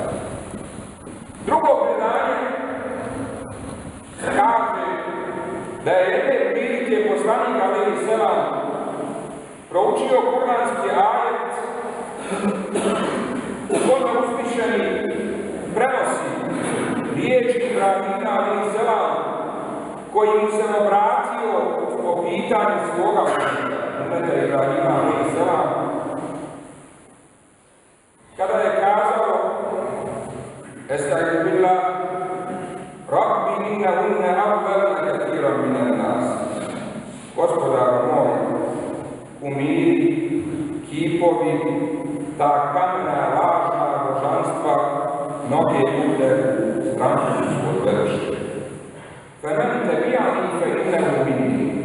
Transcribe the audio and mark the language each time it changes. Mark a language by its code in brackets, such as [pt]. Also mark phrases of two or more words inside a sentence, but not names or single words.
[bs] Drugo predanje kaže da je jedne prilike poslanik [ar] عليه السلام [bs] proučio kuranski ajet u kome uzvišeni prenosi riječi Ibrahima [ar] عليه السلام [bs] koji mu se obratio po pitanju svoga umeta Ibrahima alejhi selam, kada je kazao: [ar] أستعيذ بالله رب إنهن أضللن كثيرا من الناس. [bs] Gospodar moj, umiri, kipovi, ta kamena lažna božanstva, mnoge ljude stranku su odvedešli. [ar] فمن تبعني فإنه مني.